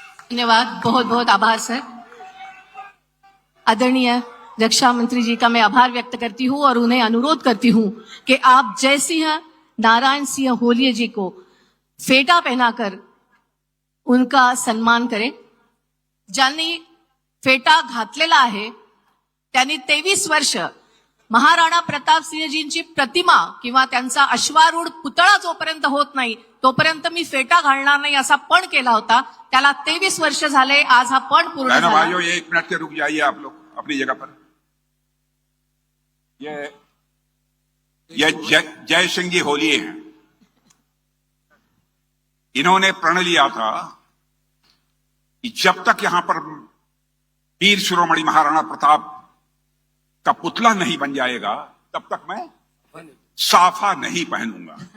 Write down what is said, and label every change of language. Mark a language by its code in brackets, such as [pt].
[hi] धन्यवाद, बहुत बहुत आभार सर। आदरणीय रक्षा मंत्री जी का मैं आभार व्यक्त करती हूं और उन्हें अनुरोध करती हूं कि आप जय सिंह नारायण सिंह होलिये जी को फेटा पहनाकर उनका सन्मान करें। [mr] ज्यांनी फेटा घातलेला आहे त्यांनी 23 वर्ष महाराणा प्रताप सिंहजींची प्रतिमा किंवा त्यांचा अश्वारूढ पुतळा जोपर्यंत होत नाही तोपर्यंत मी फेटा घालणार नाही असा पण केला होता। त्याला 23 वर्ष झाले, आज हा पण पूर्ण [hi] बहनों [mr] झाला। [hi] भाइयों, 1 मिनट के रुक जाइए आप लोग अपनी जगह पर। ये जय सिंह जी होलिये हैं। इन्होंने प्रण लिया था कि जब तक यहां पर वीर शिरोमणि महाराणा प्रताप का पुतला नहीं बन जाएगा तब तक मैं साफा नहीं पहनूंगा।